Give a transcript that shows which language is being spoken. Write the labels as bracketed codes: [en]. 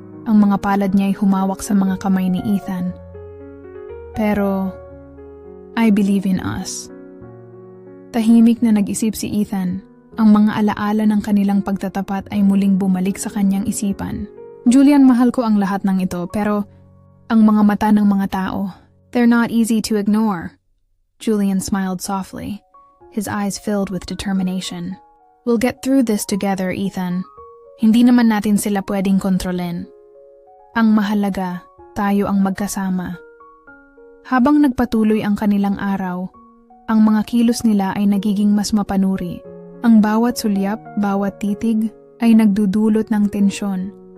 [tl] Ang mga palad niya ay humawak sa mga kamay ni Ethan. [en] Pero, I believe in us. [tl] Tahimik na nag-isip si Ethan. Ang mga alaala ng kanilang pagtatapat ay muling bumalik sa kanyang isipan. Julian, mahal ko ang lahat ng ito, pero ang mga mata ng mga tao, [en] they're not easy to ignore. Julian smiled softly, his eyes filled with determination. We'll get through this together, Ethan. [tl] Hindi naman natin sila pwedeng kontrolin. Ang mahalaga, tayo ang magkasama. Habang nagpatuloy ang kanilang araw, ang mga kilos nila ay nagiging mas mapanuri. Ang bawat sulyap, bawat titig ay nagdudulot ng tensyon.